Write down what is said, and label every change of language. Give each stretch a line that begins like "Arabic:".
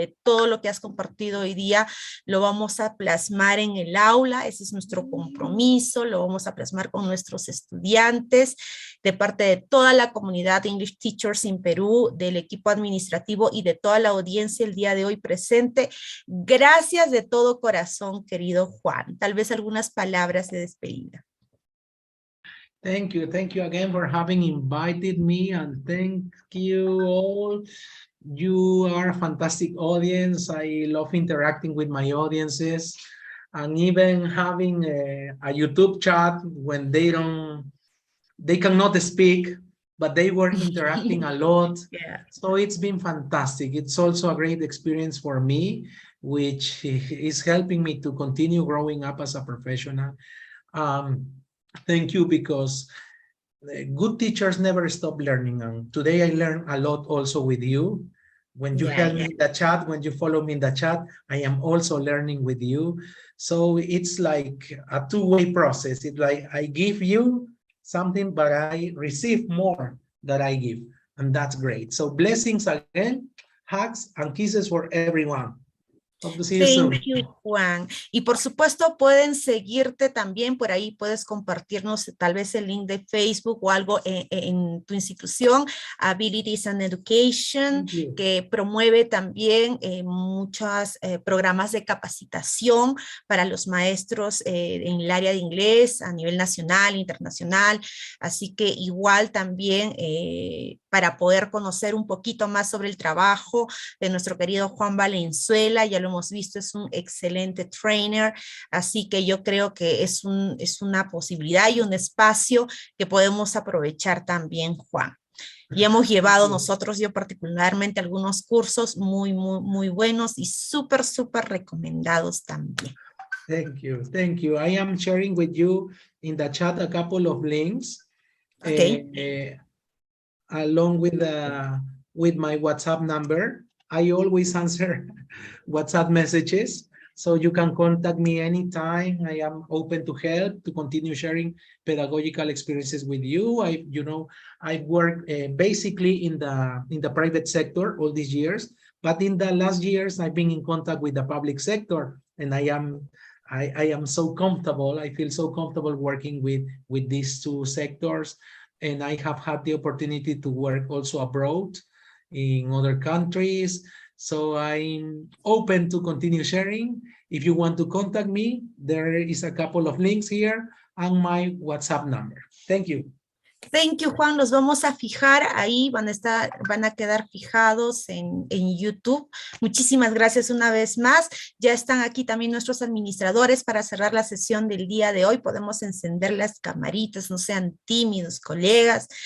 Spanish: Todo lo que has compartido hoy día lo vamos a plasmar en el aula, ese es nuestro compromiso, lo vamos a plasmar con nuestros estudiantes, de parte de toda la comunidad de English Teachers en Perú, del equipo administrativo y de toda la audiencia el día de hoy presente. Gracias de todo corazón, querido Juan. Tal vez algunas palabras de despedida.
English: Thank you again for having invited me, and thank you all. You are a fantastic audience. I love interacting with my audiences, and even having a YouTube chat when they cannot speak, but they were interacting a lot. Yeah. So it's been fantastic. It's also a great experience for me, which is helping me to continue growing up as a professional. Thank you, because good teachers never stop learning. And today I learned a lot also with you. When you help me in the chat, when you follow me in the chat, I am also learning with you. So it's like a two-way process. It's like I give you something, but I receive more that I give. And that's great. So blessings again, hugs and kisses for everyone. Hope to see you soon. Thank you, Juan.
Spanish: Y por supuesto pueden seguirte también, por ahí puedes compartirnos tal vez el link de Facebook o algo en tu institución, Abilities and Education, que promueve también muchos programas de capacitación para los maestros en el área de inglés a nivel nacional, internacional, así que igual también para poder conocer un poquito más sobre el trabajo de nuestro querido Juam Valenzuela, ya lo hemos visto, es un excelente trainer, así que yo creo que es una posibilidad y un espacio que podemos aprovechar también, Juan. Y hemos llevado nosotros, yo particularmente, algunos cursos muy, muy, muy buenos y súper, súper recomendados también.
English: Thank you, thank you. I am sharing with you in the chat a couple of links. Okay. Along with my WhatsApp number. I always answer WhatsApp messages, so you can contact me anytime. I am open to help, to continue sharing pedagogical experiences with you. I've worked basically in the private sector all these years, but in the last years I've been in contact with the public sector, and I am so comfortable. I feel so comfortable working with these two sectors. And I have had the opportunity to work also abroad in other countries. So I'm open to continue sharing. If you want to contact me, there is a couple of links here and my WhatsApp number. Thank you. Thank you, Juan.
Spanish: Los vamos a fijar ahí, van a quedar fijados en YouTube. Muchísimas gracias una vez más. Ya están aquí también nuestros administradores para cerrar la sesión del día de hoy. Podemos encender las camaritas, no sean tímidos, colegas.